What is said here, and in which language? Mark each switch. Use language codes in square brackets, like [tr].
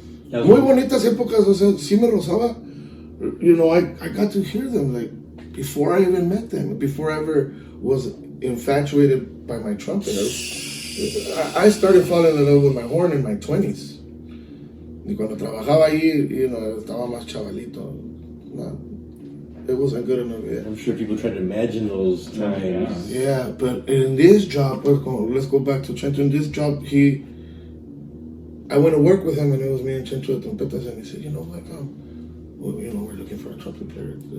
[es] Muy bonitas épocas, o sea, sí me rozaba. [en] I got to hear them like before I even met them, before I ever was infatuated by my trumpet. I started falling in love with my horn in my 20s. [es] Y cuando trabajaba ahí, estaba más chavalito. [en] No, it wasn't good enough yet. I'm sure people try to imagine those times. Yeah, but in this job, let's go back to Chencho. In this job, I went to work with him, and it was me and Chencho de Trompetas, and he said, we're looking for a trumpet player.